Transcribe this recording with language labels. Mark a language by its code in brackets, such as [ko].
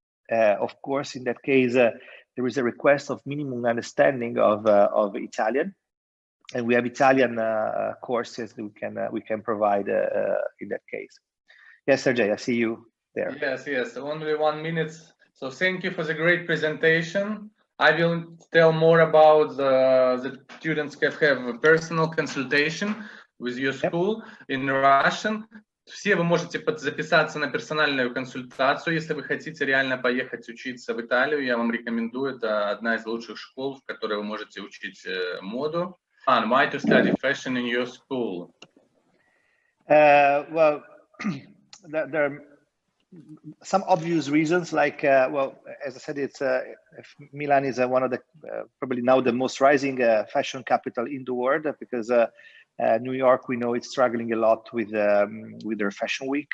[en] Of course, in that case, there is a request of minimum understanding of Italian, and we have Italian courses that we can provide in that case. Yes, Sergey, I see you there. Yes, only 1 minute. So thank you for the great presentation. I will tell more about the students can have a personal consultation with your school in Russian. [ru] Все вы можете записаться на персональную консультацию, если вы хотите реально поехать учиться в Италию. Я вам рекомендую. Это одна из лучших школ, в которой вы можете учить моду. [en] And why to study fashion in your school? Well, there are some obvious reasons, like, well, as I said, it's Milan is one of the probably now the most rising fashion capital in the world, because New York, we know, it's struggling a lot with their fashion week.